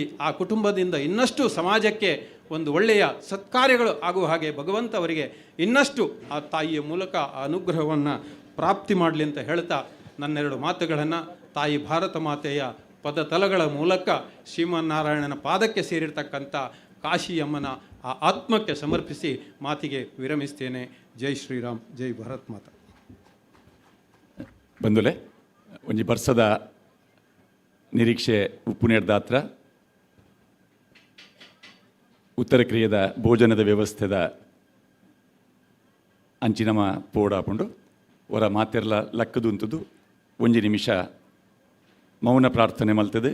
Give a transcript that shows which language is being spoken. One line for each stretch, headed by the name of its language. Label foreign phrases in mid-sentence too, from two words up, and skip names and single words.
Kannada: ಆ ಕುಟುಂಬದಿಂದ ಇನ್ನಷ್ಟು ಸಮಾಜಕ್ಕೆ ಒಂದು ಒಳ್ಳೆಯ ಸತ್ಕಾರ್ಯಗಳು ಆಗುವ ಹಾಗೆ ಭಗವಂತ ಅವರಿಗೆ ಇನ್ನಷ್ಟು ಆ ತಾಯಿಯ ಮೂಲಕ ಆ ಅನುಗ್ರಹವನ್ನು ಪ್ರಾಪ್ತಿ ಮಾಡಲಿ ಅಂತ ಹೇಳ್ತಾ ನನ್ನೆರಡು ಮಾತುಗಳನ್ನು ತಾಯಿ ಭಾರತ ಮಾತೆಯ ಪದತಲಗಳ ಮೂಲಕ ಶ್ರೀಮನ್ನಾರಾಯಣನ ಪಾದಕ್ಕೆ ಸೇರಿರ್ತಕ್ಕಂಥ ಕಾಶಿಯಮ್ಮನ ಆ ಆತ್ಮಕ್ಕೆ ಸಮರ್ಪಿಸಿ ಮಾತಿಗೆ ವಿರಮಿಸ್ತೇನೆ.
Hindi: जय श्रीराम, जय भारत माता.
Tulu: ಬಂಧುಲೆ, ಒಂಜಿ ಬರ್ಸದ ನಿರೀಕ್ಷೆ ಉಪ್ಪುನೇರ್ದಾತ್ರ ಉತ್ತರ ಕ್ರಿಯೆದ ಭೋಜನದ ವ್ಯವಸ್ಥೆದ ಅಂಚಿನಮ ಪೋಡಾಪುಂಡು ಅವರ ಮಾತೆರ್ಲ ಲಕ್ಕದುಂತುದು ಒಂಜಿ ನಿಮಿಷ ಮೌನ ಪ್ರಾರ್ಥನೆ ಮಲ್ತದೆ.